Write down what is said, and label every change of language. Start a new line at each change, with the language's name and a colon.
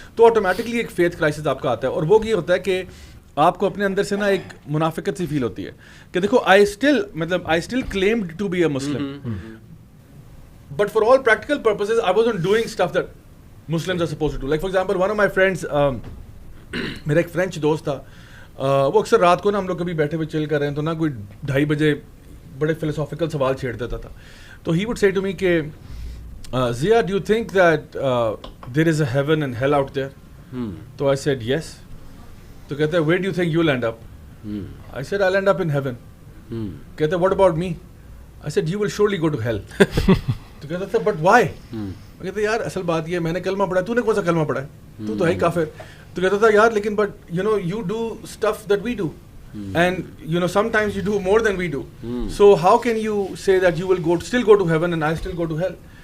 Urdu: تو آٹومیٹکلی ایک faith crisis آپ کا آتا ہے, اور وہ یہ ہوتا ہے کہ آپ کو اپنے اندر سے نا ایک منافقت سی فیل ہوتی ہے کہ دیکھو
English: I still claimed to be a Muslim, but for all practical purposes I wasn't doing stuff that Muslims are supposed to do. Like for example, one of my friends,
Urdu: میرا ایک فرینچ دوست تھا, وہ اکثر رات کو نا ہم لوگ کبھی بیٹھے ہوئے چل کر رہے ہیں تو نا کوئی 2:30 بجے بڑے فلسافیکل سوال چھیڑ دیتا تھا.
English: تو he would say to me کہ Zia, do you think that there is a heaven and hell out there? تو I said yes. تو
Urdu: کہتا ہے
English: where do you think you'll end up? I said I'll end up in heaven. کہتا ہے what about me? I said you will surely go to hell.
Urdu: تو کہتا تھا
English: But why?
Urdu: میں کہتا یار اصل بات یہ میں نے کلمہ پڑھا ہے, تو نے کون سا کلمہ پڑھا ہے, تو ہے ہی کافر. تو کہتا تھا یار لیکن
English: But you know you do stuff that we do and you know sometimes you do more than we do, so how can you say that you will go still go to heaven and I still go to hell.